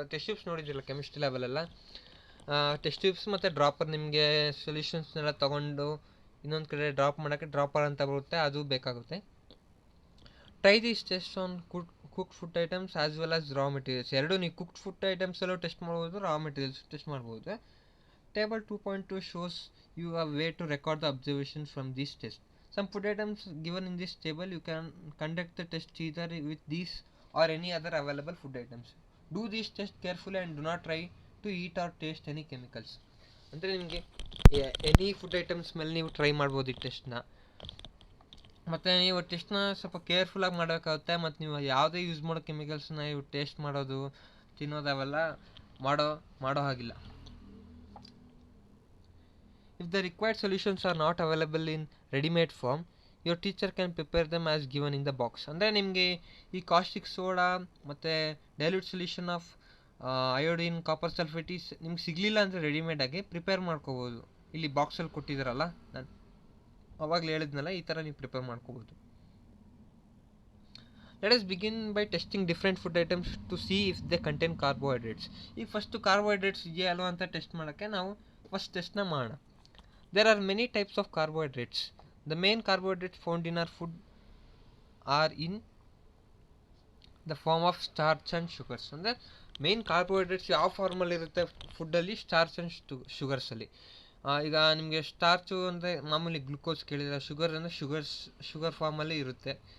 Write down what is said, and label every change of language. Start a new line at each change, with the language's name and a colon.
Kannada: Test tubes ನೋಡಿದ್ರಲ್ಲ chemistry ಲೆವೆಲೆಲ್ಲ. Test tubes ಮತ್ತು dropper, ನಿಮಗೆ ಸೊಲ್ಯೂಷನ್ಸ್ನೆಲ್ಲ ತೊಗೊಂಡು ಇನ್ನೊಂದು ಕಡೆ ಡ್ರಾಪ್ ಮಾಡೋಕ್ಕೆ ಡ್ರಾಪರ್ ಅಂತ ಬರುತ್ತೆ, ಅದು ಬೇಕಾಗುತ್ತೆ.
English: Try these test on cooked food items as well as raw materials.
Kannada: ಎರಡು ನೀವು ಕುಕ್ಡ್ ಫುಡ್ ಐಟಮ್ಸಲ್ಲೂ ಟೆಸ್ಟ್ ಮಾಡ್ಬೋದು, ರಾ ಮೆಟೀರಿಯಲ್ಸ್ ಟೆಸ್ಟ್ ಮಾಡ್ಬೋದು.
English: Table 2.2 shows you a way to record the observations from this test. Some food items given in this table you can conduct the test either with these or any other available food items. Do these tests carefully and do not try to eat or taste any chemicals.
Kannada: ಅಂದರೆ ನಿಮಗೆ any food items ಮೇಲೆ ನೀವು try ಮಾಡ್ಬೋದು ಈ ಟೆಸ್ಟ್ನ. ಮತ್ತು ನೀವು ಟೆಸ್ಟ್ನ ಸ್ವಲ್ಪ ಕೇರ್ಫುಲ್ಲಾಗಿ ಮಾಡಬೇಕಾಗುತ್ತೆ. ಮತ್ತು ನೀವು ಯಾವುದೇ ಯೂಸ್ ಮಾಡೋ ಕೆಮಿಕಲ್ಸ್ನ ನೀವು ಟೇಸ್ಟ್ ಮಾಡೋದು, ತಿನ್ನೋದು ಅವೆಲ್ಲ ಮಾಡೋ ಹಾಗಿಲ್ಲ.
English: If the required solutions are not available in ready-made form, your teacher can prepare them as given in the box.
Kannada: ಅಂದರೆ ನಿಮಗೆ ಈ ಕಾಸ್ಟಿಕ್ ಸೋಡಾ ಮತ್ತು dilute solution of iodine, copper ಸಲ್ಫೇಟಿಸ್ ನಿಮ್ಗೆ ಸಿಗಲಿಲ್ಲ ಅಂದರೆ ರೆಡಿಮೇಡಾಗಿ ಪ್ರಿಪೇರ್ ಮಾಡ್ಕೋಬೋದು. ಇಲ್ಲಿ ಬಾಕ್ಸಲ್ಲಿ ಕೊಟ್ಟಿದ್ದಾರಲ್ಲ, ನಾನು ಅವಾಗಲೇ ಹೇಳಿದ್ನಲ್ಲ, ಈ ಥರ ನೀವು ಪ್ರಿಪೇರ್ ಮಾಡ್ಕೋಬೋದು.
English: Let us begin by testing different food items to see if they contain carbohydrates.
Kannada: ಈಗ ಫಸ್ಟು ಕಾರ್ಬೋಹೈಡ್ರೇಟ್ಸ್ ಇದೆಯಾ ಅಲ್ವಾ ಅಂತ ಟೆಸ್ಟ್ ಮಾಡೋಕ್ಕೆ ನಾವು ಫಸ್ಟ್ ಟೆಸ್ಟ್ನ ಮಾಡೋಣ.
English: There are many types of carbohydrates. The main carbohydrates found in our food are in the form of starch and sugars.
Kannada: ಅಂದರೆ main carbohydrates ಯಾವ ಫಾರ್ಮಲ್ಲಿ ಇರುತ್ತೆ ಫುಡ್ಡಲ್ಲಿ? Starch and ಶುಗರ್ಸಲ್ಲಿ. ಈಗ ನಿಮಗೆ ಸ್ಟಾರ್ಚು ಅಂದರೆ ಮಾಮೂಲಿ ಗ್ಲುಕೋಸ್ ಕೇಳಿದರೆ, ಶುಗರ್ ಅಂದರೆ ಶುಗರ್ ಫಾರ್ಮಲ್ಲಿ ಇರುತ್ತೆ.